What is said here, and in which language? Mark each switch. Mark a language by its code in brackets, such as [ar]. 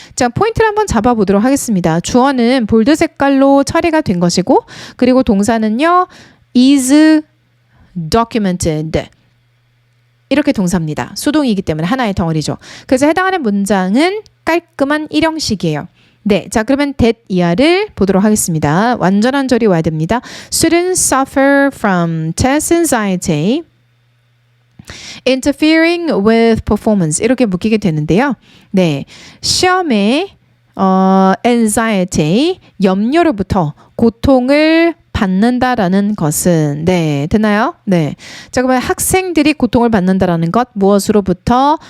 [ko] 자, 포인트를 한번 잡아보도록 하겠습니다. 주어는 볼드 색깔로 처리가 된 것이고, 그리고 동사는요, is documented. 이렇게 동사입니다. 수동이기 때문에 하나의 덩어리죠. 그래서 해당하는 문장은 깔끔한 일형식이에요. 네, 자 그러면 that 이하를 보도록 하겠습니다. 완전한 절이 와야 됩니다. [en] Students suffer from test anxiety. interfering with performance 이렇게 묶이게 되는데요. [ko] 네, 시험에 anxiety 염려로부터 고통을 받는다라는 것은 네, 됐나요? 네. 자, 그러면 학생들이 고통을 받는다라는 것 무엇으로부터?